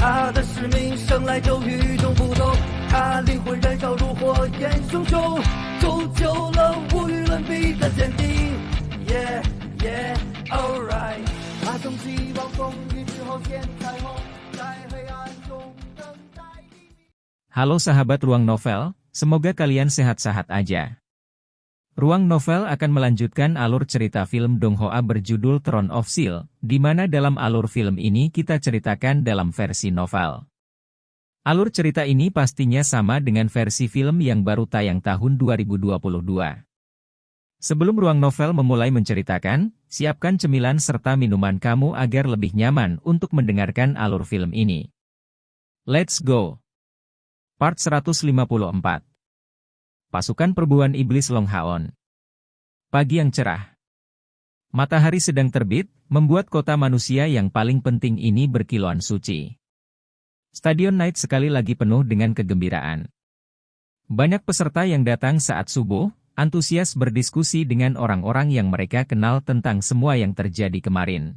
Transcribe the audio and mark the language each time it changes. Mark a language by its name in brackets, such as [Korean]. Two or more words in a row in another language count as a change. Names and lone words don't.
[Chinese] 他的使命生来就与众不同，他灵魂燃烧如火焰熊熊，铸就了无与伦比的坚定。 [English] Yeah, yeah, alright。 [Chinese] 他从希望风雨之后见彩虹，在黑暗中等待黎明。 [Indonesian] Halo sahabat Ruang Novel, semoga kalian sehat-sehat aja. Ruang Novel akan melanjutkan alur cerita film Dong Hoa berjudul Throne of Steel, di mana dalam alur film ini kita ceritakan dalam versi novel. Alur cerita ini pastinya sama dengan versi film yang baru tayang tahun 2022. Sebelum Ruang Novel memulai menceritakan, siapkan cemilan serta minuman kamu agar lebih nyaman untuk mendengarkan alur film ini. [English] Let's go! Part 154. [Indonesian] Pasukan Perburuan Iblis Long Haon. Pagi yang cerah. Matahari sedang terbit, membuat kota manusia yang paling penting ini berkilauan suci. Stadion Night sekali lagi penuh dengan kegembiraan. Banyak peserta yang datang saat subuh, antusias berdiskusi dengan orang-orang yang mereka kenal tentang semua yang terjadi kemarin.